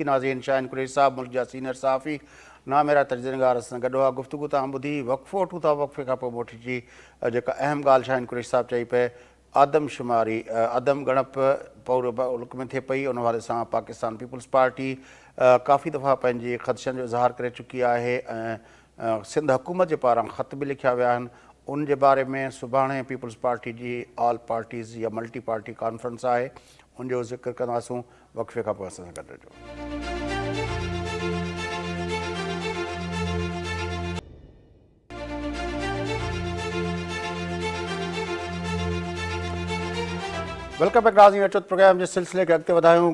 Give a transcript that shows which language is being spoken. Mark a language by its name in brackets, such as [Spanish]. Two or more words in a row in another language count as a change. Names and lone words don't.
[Sindhi] ناظرین، شاہین قریشی صاحب ملک جا سینئر صحافی، نہ میرا تجزیہ نگار اساں گڈو آ گفتگو تاں ٻدھی وقفو وٹھوں تھا، وقفے کھاں پوء موٹی جی جیکا اہم ڳالھ شاہین قریشی صاحب چئی پئے، آدم شماری عدم ڳणپ پورے ملک میں تھے پئی، ان حوالے سان پاکستان پیپلز پارٹی کافی دفعہ پنहिंजे خدشن جو اظہار करे चुकी आहे ऐं सिंध हुकूमत जे पारां ख़त बि लिखिया विया आहिनि। उन जे बारे में सुभाणे पीपल्स पार्टी जी [English] All Parties [Sindhi] या [English] multi party conference [Sindhi] आहे, उन जो ज़िक्र कंदासूं। वक़्फ़े खां पोइ असां सां गॾु रहिजो। [English] welcome back [Sindhi] नाज़रीन, अचो प्रोग्राम जे सिलसिले खे अॻिते वधायूं।